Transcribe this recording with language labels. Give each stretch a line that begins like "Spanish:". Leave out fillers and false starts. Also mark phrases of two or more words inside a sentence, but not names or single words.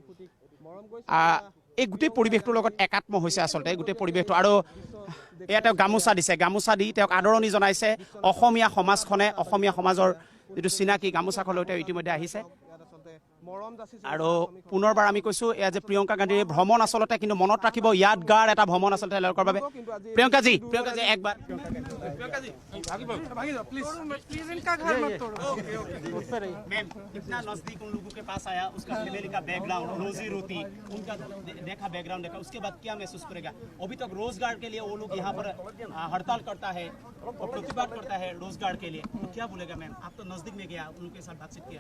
Assamese: এই গোটেই পৰিৱেশটোৰ লগত একাত্ম হৈছে আচলতে গোটেই পৰিৱেশটো আৰু এয়া তেওঁ গামোচা দি তেওঁক আদৰণি জনাইছে অসমীয়া সমাজখনে অসমীয়া সমাজৰ যিটো চিনাকি গামোচাখন লৈ তেওঁ ইতিমধ্যে আহিছে আৰু পুনৰবাৰ আমি কৈছোঁ এয়া যে প্ৰিয়ংকা গান্ধীৰ ভ্ৰমণ আচলতে কিন্তু মনত ৰাখিব য়াদগাৰ এটা ভ্ৰমণ আচলতে তেওঁলোকৰ বাবে প্ৰিয়ংকাজী একবাৰ
Hindi: मैम इतना नजदीक उन लोगों के पास आया उसका फैमिली का बैकग्राउंड रोजी रोटी उनका बैकग्राउंड देखा उसके बाद क्या महसूस करेगा अभी तक रोजगार के लिए वो लोग यहाँ पर हड़ताल करता है और प्रतिवाद करता है रोजगार के लिए तो क्या बोलेगा मैम आप तो नजदीक में गया उनके साथ बातचीत किया